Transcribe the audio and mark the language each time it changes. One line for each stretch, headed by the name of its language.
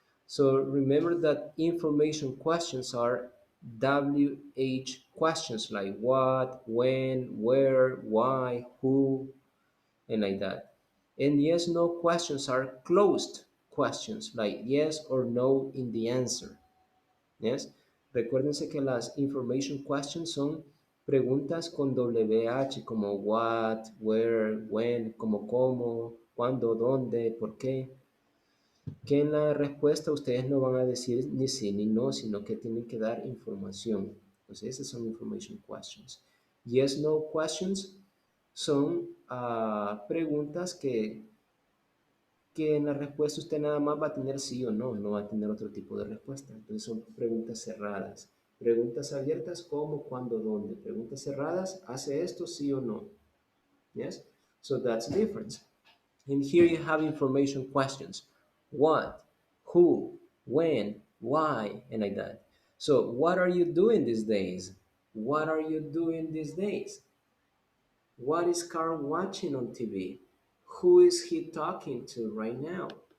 English: So remember that information questions are WH questions like what, when, where, why, who, and like that. And yes no questions are closed questions like yes or no in the answer. Yes.
Spanish: Recuérdense que las information questions son preguntas con WH como
English: what, where, when,
Spanish: como cómo, cuándo, dónde, por qué. Que en la respuesta ustedes no van a decir ni sí ni no, sino que tienen que dar información. Entonces, esas son information questions. Yes, no questions son preguntas que en la respuesta usted nada más va a tener sí o no, no va a tener otro tipo de respuesta. Entonces son preguntas cerradas. Preguntas abiertas, cómo, cuándo, dónde. Preguntas cerradas, ¿hace esto sí o no?
English: Yes? So that's the difference. And here you have information questions. What, who, when, why, and like that. So what are you doing these days? What are you doing these days? What is Carl watching on TV? Who is he talking to right now?